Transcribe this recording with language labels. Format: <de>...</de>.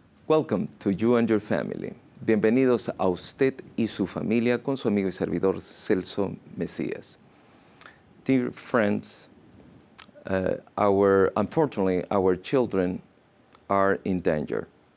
<en>Welcome to you and your family.</en> <es>Bienvenidos a usted y su familia con su amigo y servidor Celso Mesías.</es> <en>Dear friends, unfortunately, our children are in danger.</en>